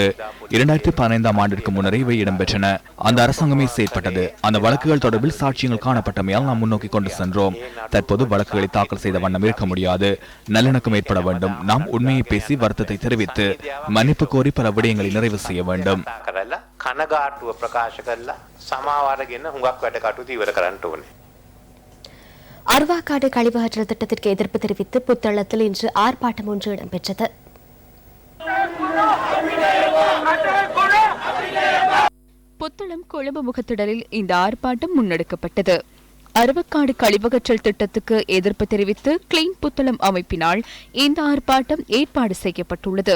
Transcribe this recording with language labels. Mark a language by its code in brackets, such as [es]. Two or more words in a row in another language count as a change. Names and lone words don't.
[ta] 2015ஆம் ஆண்டிற்கு முன்னரே இவை இடம்பெற்றன. அந்த அரசாங்கமே செயற்பட்டது. அந்த வழக்குகள் தொடர்பில் சாட்சியங்கள் காணப்பட்டமையால் நாம் முன்னோக்கி கொண்டு சென்றோம். தற்போது வழக்குகளை தாக்கல் செய்த வண்ணம் இருக்க முடியாது. நல்லிணக்கம் ஏற்பட வேண்டும். நாம் உண்மையை பேசி வருத்தத்தை தெரிவித்து மன்னிப்பு கோரி பல விடயங்களை நிறைவு செய்ய வேண்டும். [si] කනගාටුව ප්‍රකාශ කරලා සමාවාරගෙන හුඟක් වැඩ කටයුතු ඉවර කරන්න ඕනේ. [ta] அருவாக்காடு கழிவகற்றல் திட்டத்திற்கு எதிர்ப்பு தெரிவித்து புத்தளத்தில் இன்று ஆர்ப்பாட்டம் ஒன்று இடம்பெற்றது. புத்தளம் கொழும்பு முகத்திடலில் இந்த ஆர்ப்பாட்டம் முன்னெடுக்கப்பட்டது. அருவக்காடு கழிவகற்றல் திட்டத்துக்கு எதிர்ப்பு தெரிவித்து கிளீன் புத்தளம் அமைப்பினால் இந்த ஆர்ப்பாட்டம் ஏற்பாடு செய்யப்பட்டுள்ளது.